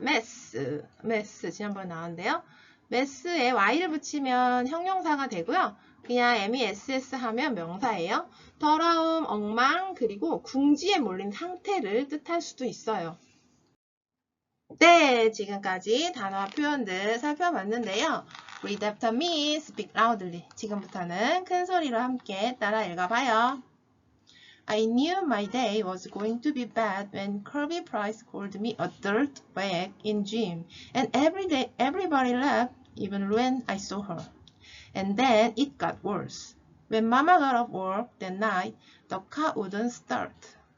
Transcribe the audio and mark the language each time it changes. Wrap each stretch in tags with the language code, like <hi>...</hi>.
<ko>mess 지난번에 나왔는데요. mess에 y를 붙이면 형용사가 되고요. 그냥 mess 하면 명사예요. 더러움, 엉망, 그리고 궁지에 몰린 상태를 뜻할 수도 있어요. 네, 지금까지 단어와 표현들 살펴봤는데요.</ko> <en>Read after me, speak loudly.</en> <ko>지금부터는 큰 소리로 함께 따라 읽어봐요.</ko> <en>I knew my day was going to be bad when Kirby Price called me a dirtbag in gym, and everybody laughed, even when I saw her. And then it got worse. When Mama got off work that night, the car wouldn't start.</en>